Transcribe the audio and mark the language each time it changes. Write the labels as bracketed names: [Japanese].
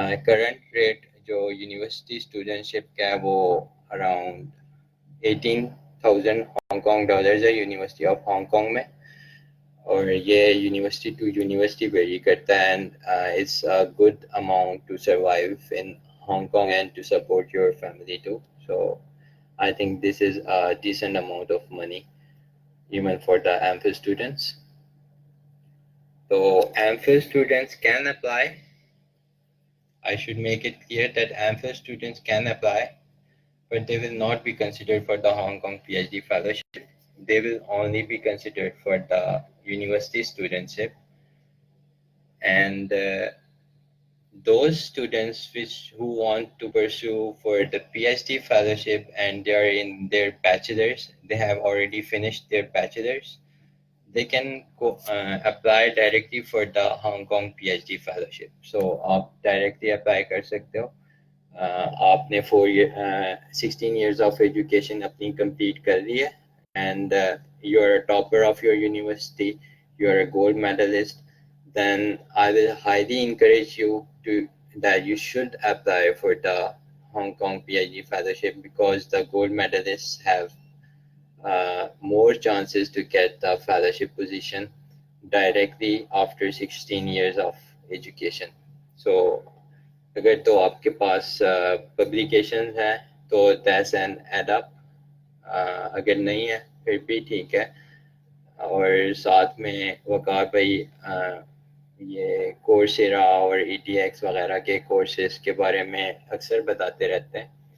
[Urdu] Current rate جو university اسٹوڈنٹشپ کا ہے وہ اراؤنڈ 18,000 ہانگ کانگ ڈالرز ہے یونیورسٹی آف ہانگ کانگ میں, اور یہ یونیورسٹی ٹو یونیورسٹی ویری کرتا ہے. [English] And it's a good amount to survive in Hong Kong and to support your family too. So I think this is a decent amount of money even for the MPhil students. So MPhil students can apply. I should make it clear that MPhil students can apply, but they will not be considered for the Hong Kong PhD fellowship. They will only be considered for the university studentship. And those students who want to pursue for the PhD fellowship and they are in their bachelor's, they have already finished their bachelor's, they can apply directly for the Hong Kong PhD fellowship. [Urdu] So آپ directly apply کر سکتے ہو. [English] آپ نے 16 years of education اپنی complete کر لی ہے, and you are a topper of your university, you are a gold medalist, then I will highly encourage you that you should apply for the Hong Kong PhD fellowship, because the gold medalists have more chances to get the fellowship position directly after 16 years of education. [Urdu] So اگر تو آپ کے پاس publications ہیں تو [English] that's an add up, [Urdu] اگر نہیں ہے پھر بھی ٹھیک ہے. اور ساتھ میں وقار بھائی یہ کورسیرا اور ای ٹی ایکس وغیرہ کے کورسز کے بارے میں اکثر بتاتے رہتے ہیں.